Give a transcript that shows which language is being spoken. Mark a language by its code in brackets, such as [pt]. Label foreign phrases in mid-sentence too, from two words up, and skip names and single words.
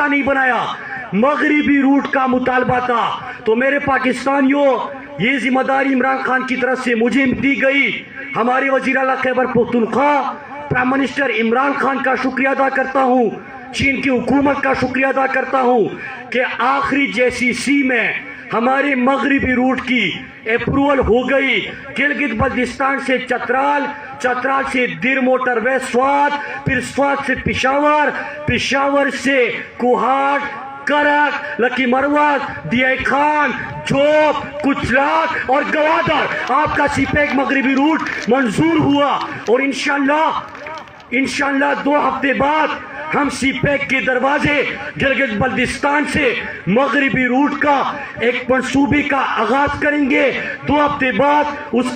[ur] نہیں بنایا مغربی روٹ کا مطالبہ تھا تو میرے پاکستانیوں یہ ذمہ داری عمران خان کی طرف سے مجھے دی گئی ہمارے وزیر اعلیٰ خیبر پختونخوا [en] prime minister [ur] عمران خان کا شکریہ ادا کرتا ہوں چین کی حکومت کا شکریہ ادا کرتا ہوں کہ آخری جیسی سی میں ہمارے مغربی روٹ کی اپروول ہو گئی گلگت بلتستان سے چترال سے دیر موٹر وے سوات پھر سوات سے پشاور سے کوہاٹ کرک لکی مروت دیائی خان جوب کچلاک اور گوادر آپ کا سی پیک مغربی روٹ منظور ہوا اور انشاءاللہ 2 ہفتے بعد ہم سی پیک کے دروازے گلگت بلتستان سے مغربی روٹ کا ایک منصوبے کا آغاز کریں گے 2 ہفتے بعد اس کا